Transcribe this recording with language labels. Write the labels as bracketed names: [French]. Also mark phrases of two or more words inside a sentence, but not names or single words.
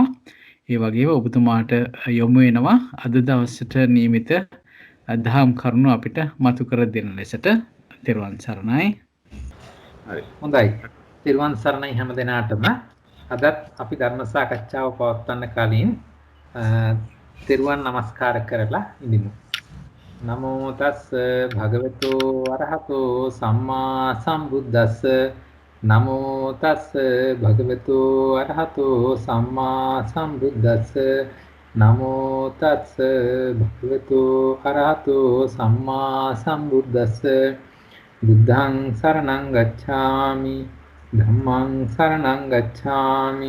[Sinhala] ඒ වගේම ඔබතුමාට යොමු වෙනවා අද දවසට නියමිත දහම් කරුණු අපිට මතු කර දෙන ලෙසට. තෙරුවන් සරණයි. හරි. හොඳයි. තෙරුවන් සරණයි හැම දිනාටම. අදත් අපි ධර්ම සාකච්ඡාව පවත්වන්න කලින් තෙරුවන් නමස්කාර කරලා ඉඳිමු. [Pali] නමෝ තස් භගවතු අරහතෝ සම්මා සම්බුද්දස්ස නමෝ තස් භගවතු අරහතෝ සම්මා සම්බුද්දස්ස නමෝ තස් භගවතු අරහතෝ සම්මා සම්බුද්දස්ස බුද්ධං සරණං ගච්ඡාමි ධම්මං සරණං ගච්ඡාමි